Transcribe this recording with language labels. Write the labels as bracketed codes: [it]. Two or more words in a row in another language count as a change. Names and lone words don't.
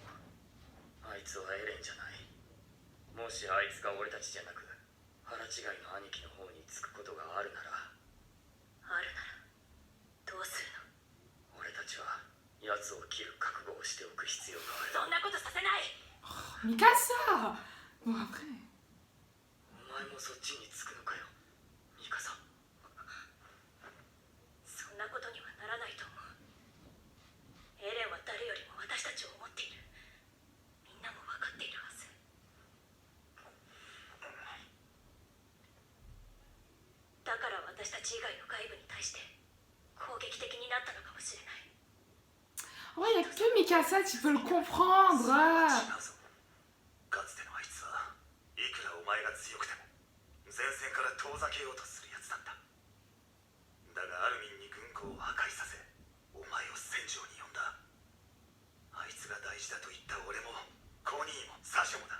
[ja] あいつはエレンじゃない。もしあいつが俺たちじゃなく腹違いの兄貴の方につくことがあるなら、あるならどうするの？俺たちは奴を切る覚悟をしておく必要がある。そんなことさせない。ミカサ。 [fr] Bon après. [ja] お前もそっちにつくのかよ、ミカサ。そんなことにはならないと思う。エレンは誰よりも私たちを思っている。みんなも分かっているはず。だから私たち以外の外部に対して攻撃的になったのかもしれない。 [fr] Oh, il n'y a que Mikasa, tu peux le comprendre. [ja] 違うぞ。かつてのあいつはいくらお前が強くても前線から遠ざけようとするやつだった。だがアルミンに軍港を破壊させお前を戦場に呼んだ。あいつが大事だと言った俺もコニーもサシャもだ。